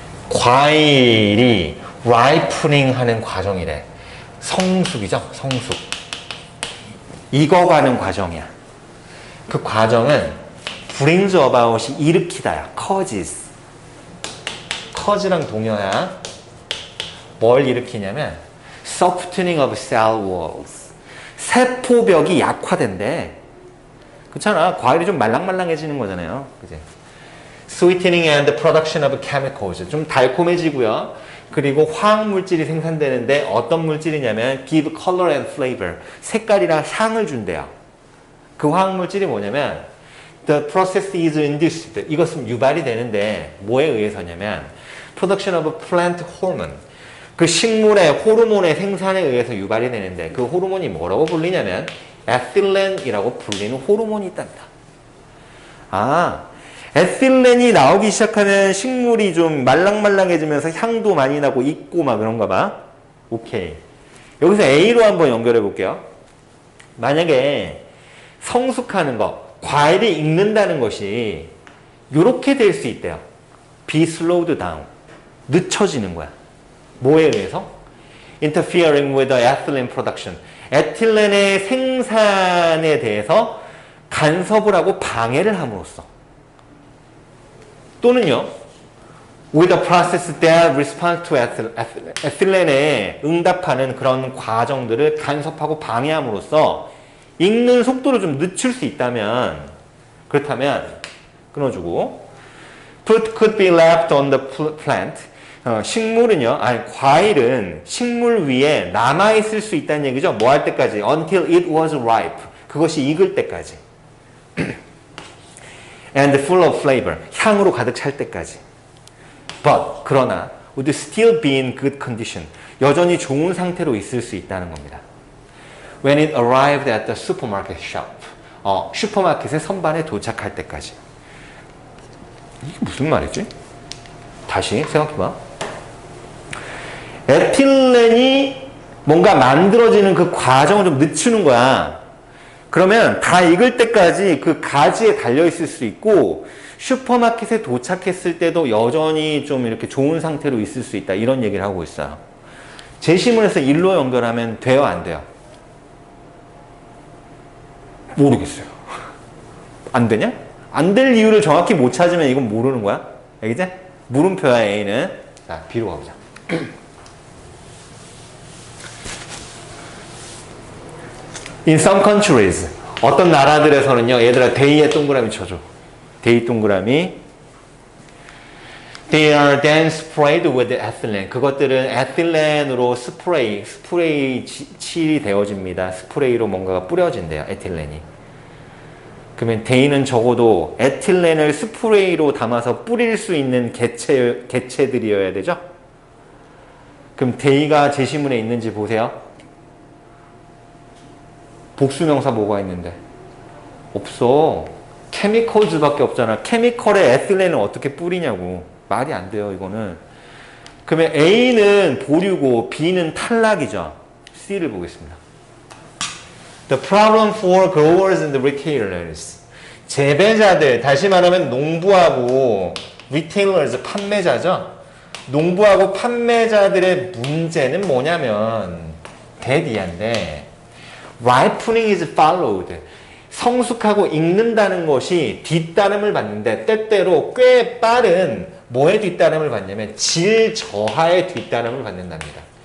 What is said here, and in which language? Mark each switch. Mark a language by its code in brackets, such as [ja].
[ko] 과일이 라이프닝 하는 과정이래. 성숙이죠? 성숙. 익어가는 과정이야. 그 과정은 [en] brings about [ko] 이 일으키다야. causes. cause랑 동요야. 뭘 일으키냐면 [en] softening of cell walls. [ko] 세포벽이 약화된대. 그렇잖아. 과일이 좀 말랑말랑해지는 거잖아요. 그지? [en] sweetening and production of chemicals. [ko] 좀 달콤해지고요. 그리고 화학물질이 생산되는데 어떤 물질이냐면 [en] give color and flavor. [ko] 색깔이랑 향을 준대요. 그 화학물질이 뭐냐면 [en] the process is induced. [ko] 이것은 유발이 되는데 뭐에 의해서냐면 [en] production of plant hormone. [ko] 그 식물의 호르몬의 생산에 의해서 유발이 되는데 그 호르몬이 뭐라고 불리냐면 에틸렌이라고 불리는 호르몬이 있답니다. 아, 에틸렌이 나오기 시작하면 식물이 좀 말랑말랑해지면서 향도 많이 나고 익고 막 그런가 봐. 오케이. 여기서 A로 한번 연결해 볼게요. 만약에 성숙하는 거, 과일이 익는다는 것이 이렇게 될 수 있대요. [en] Be slowed down. [ko] 늦춰지는 거야. 뭐에 의해서? [en] Interfering with the ethylene production. [ko] 에틸렌의 생산에 대해서 간섭을 하고 방해를 함으로써. 또는요, [en] with the process that responds to [ko] 에틸렌에 응답하는 그런 과정들을 간섭하고 방해함으로써 익는 속도를 좀 늦출 수 있다면, 그렇다면 끊어주고 [en] fruit could be left on the plant. [ko] 식물은요, 아니 과일은 식물 위에 남아있을 수 있다는 얘기죠. 뭐 할 때까지? [en] Until it was ripe. [ko] 그것이 익을 때까지. [en] And full of flavor. [ko] 향으로 가득 찰 때까지. [en] But, [ko] 그러나 [en] would still be in good condition. [ko] 여전히 좋은 상태로 있을 수 있다는 겁니다. [en] When it arrived at the supermarket shop. [ko] 슈퍼마켓의 선반에 도착할 때까지. 이게 무슨 말이지? 다시 생각해봐. 에틸렌이 뭔가 만들어지는 그 과정을 좀 늦추는 거야. 그러면 다 익을 때까지 그 가지에 달려있을 수 있고 슈퍼마켓에 도착했을 때도 여전히 좀 이렇게 좋은 상태로 있을 수 있다. 이런 얘기를 하고 있어요. 제시문에서 일로 연결하면 돼요? 안 돼요? 모르겠어요. 안 되냐? 안 될 이유를 정확히 못 찾으면 이건 모르는 거야. 알겠지? 물음표야 A는. 자, B로 가보자. [en] In some countries, [ko] 어떤 나라들에서는요, 얘들아 데이에 동그라미 쳐줘. 데이 동그라미. [en] They are then sprayed with ethylene. [ko] 그것들은 에틸렌으로 스프레이 칠이 되어집니다. 스프레이로 뭔가가 뿌려진대요, 에틸렌이. 그러면 데이는 적어도 에틸렌을 스프레이로 담아서 뿌릴 수 있는 개체들이어야 되죠? 그럼 데이가 제시문에 있는지 보세요. 복수명사 뭐가 있는데? 없어. 케미컬즈밖에 없잖아. 케미컬에 에틸렌을 어떻게 뿌리냐고. 말이 안 돼요, 이거는. 그러면 A는 보류고 B는 탈락이죠. C를 보겠습니다. [en] The problem for growers and retailers. [ko] 재배자들, 다시 말하면 농부하고 retailers, 판매자죠. 농부하고 판매자들의 문제는 뭐냐면 대디한데 [en] ripening is followed. [ko] 성숙하고 익는다는 것이 뒷따름을 받는데 때때로 꽤 빠른 뭐의 뒷따름을 받냐면 질 저하의 뒷따름을 받는답니다.